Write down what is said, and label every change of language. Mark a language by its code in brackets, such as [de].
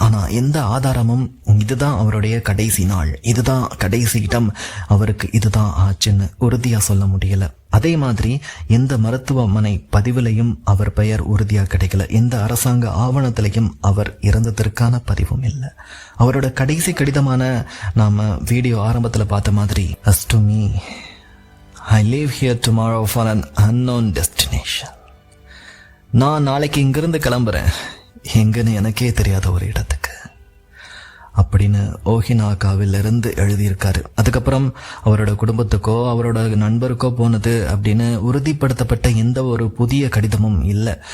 [ta] ஆனா எந்த ஆதாரமும் இதுதான் அவருடைய கடைசி நாள், இதுதான் கடைசி இடம், அவருக்கு இதுதான் ஆச்சுன்னு உறுதியா சொல்ல முடியல. அதே மாதிரி எந்த மருத்துவமனை பதிவிலையும் அவர் பெயர் உறுதியா கிடைக்கல. எந்த அரசாங்க ஆவணத்திலையும் அவர் இறந்ததற்கான பதிவும் இல்லை. அவரோட கடைசி கடிதமான நாம வீடியோ ஆரம்பத்துல பார்த்த மாதிரி, [en] as to me I leave here tomorrow for an unknown destination. [ta] நான் நாளைக்கு இங்கிருந்து கிளம்புறேன் எங்கன்னு எனக்கே தெரியாத ஒரு இடத்துக்கு அப்படின்னு ஓஹினாகாவில் இருந்து எழுதியிருக்காரு. அதுக்கப்புறம் அவரோட குடும்பத்துக்கோ அவரோட நண்பருக்கோ போனது அப்படின்னு உறுதிப்படுத்தப்பட்ட எந்த ஒரு புதிய கடிதமும் இல்லை.